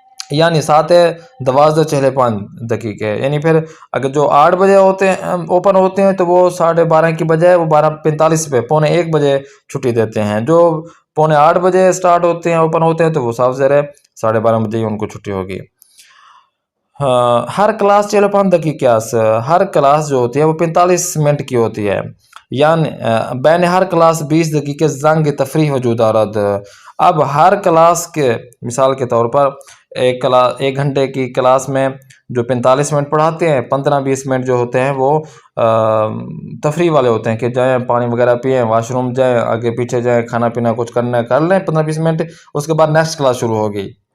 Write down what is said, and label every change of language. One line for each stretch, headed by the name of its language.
Urdu: یعنی ساعت 12:45 یعنی پھر اگر جو 8 بجے ہوتے ہیں اوپن ہوتے ہیں تو وہ 12:30 کی بجائے وہ 12:45 پہ پونے 1 بجے چھٹی دیتے ہیں. جو پونے 8 بجے سٹارٹ ہوتے ہیں اوپن ہوتے ہیں تو وہ صاف ظاہر ہے 12:30 بجے ہی ان کو چھٹی ہوگی. ہر کلاس 45 دقیقہ، ہر کلاس جو ہوتی ہے وہ 45 منٹ کی ہوتی ہے.
Persian: یعنی بین ہر کلاس 20 دقیقے زنگ تفریح وجود آرد.
Urdu: اب ہر کلاس کے مثال کے طور پر ایک گھنٹے کی کلاس میں جو 45 منٹ پڑھاتے ہیں، 15-20 منٹ جو ہوتے ہیں وہ تفریح والے ہوتے ہیں، کہ جائیں پانی وغیرہ پئیں، واش روم جائیں، آگے پیچھے جائیں، کھانا پینا کچھ کرنا ہے کر لیں 15-20 منٹ، اس کے بعد نیکسٹ کلاس شروع ہوگی.